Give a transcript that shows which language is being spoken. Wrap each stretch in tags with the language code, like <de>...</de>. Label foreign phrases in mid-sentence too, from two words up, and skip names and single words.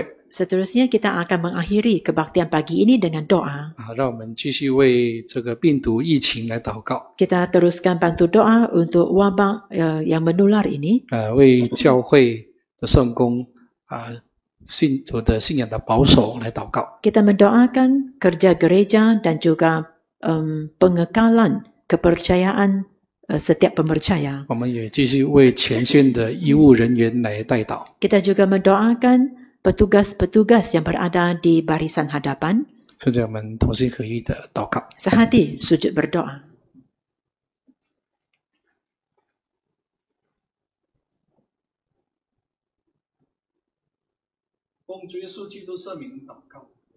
<ms>Seterusnya kita akan mengakhiri kebaktian pagi ini dengan doa.</ms> <zh>让我们继续为这个病毒疫情来祷告。</zh> <ms>Kita teruskan bantu doa untuk wabak yang menular ini.</ms> <zh>为教会的圣工信徒的信仰的保守来祷告。</zh> <ms>Kita mendoakan kerja gereja dan juga pengekalan kepercayaan setiap pemercaya.</ms> <zh>我们也继续为前线的医务人员来代祷。</zh> <ms>Kita juga mendoakan petugas-petugas yang berada di barisan hadapan.</ms> <zh>现在我们同心合意的祷告。</zh> <ms>Sehati sujud berdoa.</ms> <zh>奉主耶稣基督圣名祷告。</zh>